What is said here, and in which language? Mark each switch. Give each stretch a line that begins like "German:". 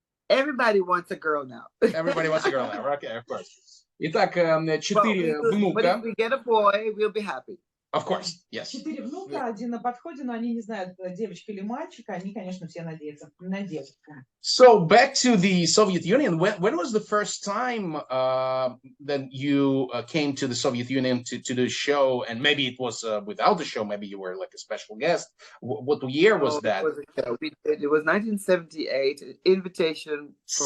English: Everybody wants a girl now. Everybody wants a girl now. Okay, of course.
Russian: Итак, 4 внука.
English: But if we get a boy, we'll be happy. Of course, yes.
Russian: 4 внука, один на подходе, но они не знают, девочка или мальчик. Они, конечно, все надеются на девочку.
English: So back to the Soviet Union. When was the first time that you came to the Soviet Union to do the show? And maybe it was without the show. Maybe you were like a special guest. What year was that? It was 1978. An invitation from